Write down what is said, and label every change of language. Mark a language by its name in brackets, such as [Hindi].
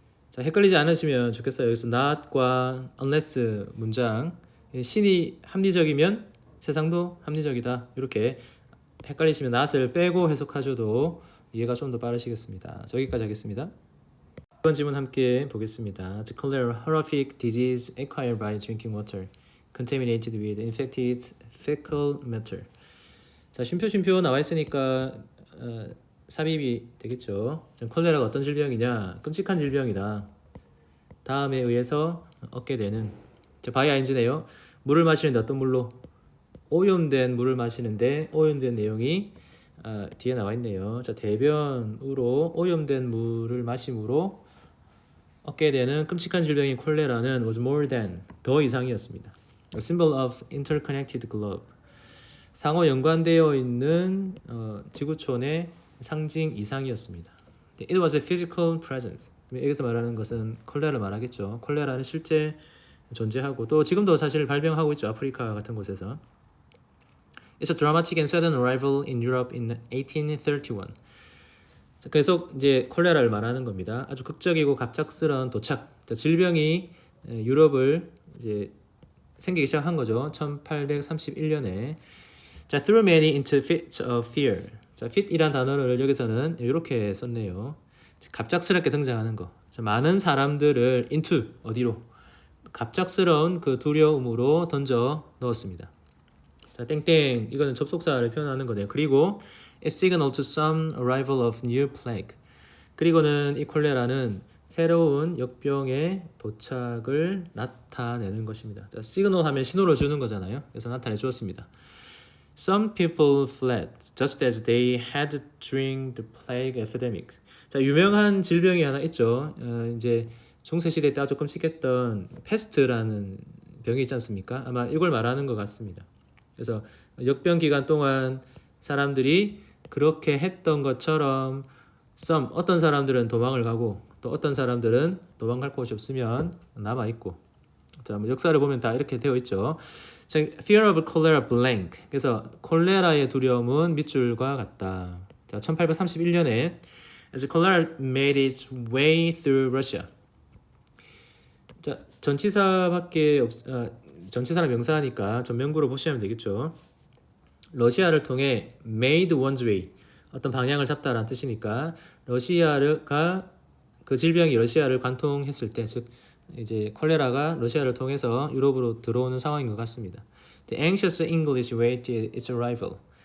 [Korean] 자, 헷갈리지 않으시면 좋겠어요. 여기서 not과 unless 문장 신이 합리적이면 세상도 합리적이다. 이렇게 헷갈리시면 not을 빼고 해석하셔도 이해가 좀 더 빠르시겠습니다. 여기까지 하겠습니다. 이번 질문 함께 보겠습니다. [English] The cholera, horrific disease acquired by drinking water contaminated with infected fecal matter. [Korean] 자, 쉼표 나와 있으니까 삽입이 되겠죠. 콜레라가 어떤 질병이냐? 끔찍한 질병이다. 다음에 의해서 얻게 되는 바이아인즈네요. 물을 마시는데 어떤 물로? 오염된 물을 마시는데 오염된 내용이 뒤에 나와 있네요. 자, 대변으로 오염된 물을 마심으로 얻게 되는 끔찍한 질병인 콜레라는 [English] was more than [Korean] 더 이상이었습니다. [English] A symbol of interconnected globe. [Korean] 상호 연관되어 있는 지구촌의 상징 이상이었습니다. [English] It was a physical presence. [Korean] 여기서 말하는 것은 콜레라를 말하겠죠. 콜레라는 실제 존재하고 또 지금도 사실 발병하고 있죠. 아프리카 같은 곳에서. [English] It's a dramatic and sudden arrival in Europe in 1831. [Korean] 자, 계속 이제 콜레라를 말하는 겁니다. 아주 극적이고 갑작스러운 도착. 자, 질병이 유럽을 이제 생기기 시작한 거죠. 1831년에. [English] 자, threw many into fits of fear. [Korean] 자, fit이란 단어를 여기서는 이렇게 썼네요. 갑작스럽게 등장하는 거. 자, 많은 사람들을 into 어디로? 갑작스러운 그 두려움으로 던져 넣었습니다. 자, 땡땡 이거는 접속사를 표현하는 거네요. [English] 그리고 a signal to some arrival of new plague. [Korean] 그리고는 이 콜레라는 새로운 역병의 도착을 나타내는 것입니다. 자, signal 하면 신호를 주는 거잖아요. 그래서 나타내 주었습니다. [English] Some people fled just as they had during the plague epidemic. [Korean] 자, 유명한 질병이 하나 있죠. 이제 중세 시대 때 아주 끔찍했던 패스트라는 병이 있지 않습니까? 아마 이걸 말하는 것 같습니다. 그래서 역병 기간 동안 사람들이 그렇게 했던 것처럼 some 어떤 사람들은 도망을 가고 또 어떤 사람들은 도망갈 곳이 없으면 남아 있고. 자, 역사를 보면 다 이렇게 되어 있죠. [English] 자, fear of cholera blank. [Korean] 그래서 콜레라의 두려움은 밑줄과 같다. [English] 자, [Korean] 1831년에 [English] as cholera made its way through Russia. [Korean] 자, 전치사밖에 전치사는 명사니까 전면구로 보시면 되겠죠. 러시아를 통해 [English] made one's way. [Korean] 어떤 방향을 잡다라는 뜻이니까 러시아가 그 질병이 러시아를 관통했을 때, 즉 이제 콜레라가 러시아를 통해서 유럽으로 들어오는 상황인 것 같습니다. [English] The anxious English waited its arrival.